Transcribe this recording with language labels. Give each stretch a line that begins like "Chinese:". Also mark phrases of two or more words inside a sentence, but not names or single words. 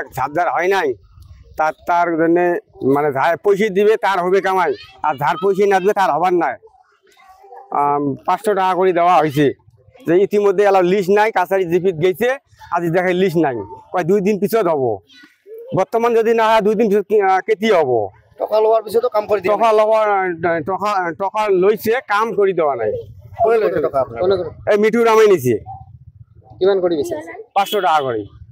Bangla: ঝাড় হয় নাই তার জন্য মানে যার পয়সা দিবে তার হবে কামাই আর যার পয়সা না দিবে তার হবার নাই 500 টাকা করে দেওয়া হয়েছে যে ইতিমধ্যে এলা লিস্ট নাই কাছারি জিপিত গেছে আজ দেখে লিস্ট নাই কয় 2 দিন পিছত হব বর্তমান যদি না হয় 2 দিন পিছত কেতি হব টাকা লওয়ার পিছত কাম করে দিবে টাকা লইছে কাম করে দেওয়া নাই কোনে লইছে টাকা আপনার এই মিঠুরামে নিছে কিমান করে দিছে 500 টাকা করে